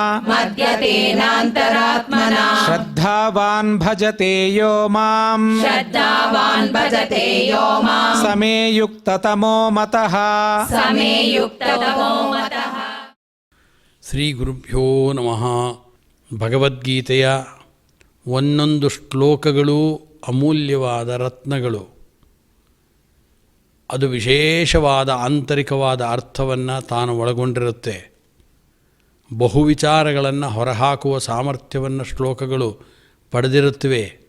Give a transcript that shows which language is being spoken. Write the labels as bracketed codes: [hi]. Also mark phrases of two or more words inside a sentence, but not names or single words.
[sa] मद्गतेनान्तरात्मना श्रद्धावान् भजते यो मां श्रद्धावान् भजते यो मां समे युक्ततमो मतः समे युक्ततमो मतः। ಶ್ರೀ ಗುರುಭ್ಯೋ ನಮಃ. [kn] ಭಗವದ್ಗೀತೆಯ ಒಂದೊಂದು ಶ್ಲೋಕಗಳು ಅಮೂಲ್ಯವಾದ ರತ್ನಗಳು. ಅದು ವಿಶೇಷವಾದ ಆಂತರಿಕವಾದ ಅರ್ಥವನ್ನು ತಾನು ಒಳಗೊಂಡಿರುತ್ತೆ. ಬಹು ವಿಚಾರಗಳನ್ನು ಹೊರಹಾಕುವ ಸಾಮರ್ಥ್ಯವನ್ನು ಶ್ಲೋಕಗಳು ಪಡೆದಿರುತ್ತವೆ.